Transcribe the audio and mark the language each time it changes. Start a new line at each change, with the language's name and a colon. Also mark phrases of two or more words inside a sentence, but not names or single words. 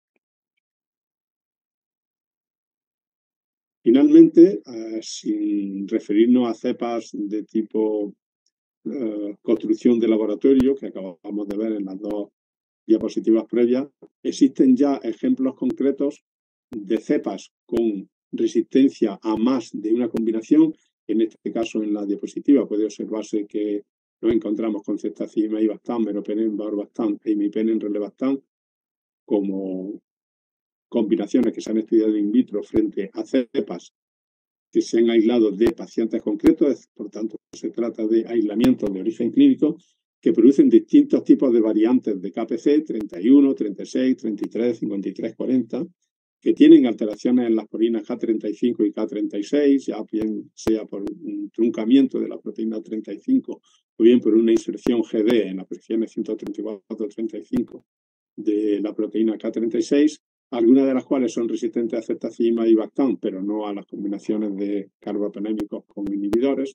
Spanish: Finalmente, sin referirnos a cepas de tipo construcción de laboratorio, que acabamos de ver en las dos diapositivas previas, existen ya ejemplos concretos de cepas con resistencia a más de una combinación. En este caso, en la diapositiva puede observarse que nos encontramos con ceftriaxona, ibastán, meropenem, valsartán e imipenem, relebastán como combinaciones que se han estudiado in vitro frente a cepas que se han aislado de pacientes concretos, por tanto se trata de aislamientos de origen clínico que producen distintos tipos de variantes de KPC, 31, 36, 33, 53, 40, que tienen alteraciones en las proteínas K35 y K36, ya bien sea por un truncamiento de la proteína 35 o bien por una inserción GD en las posiciones 134-35 de la proteína K36, algunas de las cuales son resistentes a ceftriaxona y ibastán, pero no a las combinaciones de carbapenémicos con inhibidores.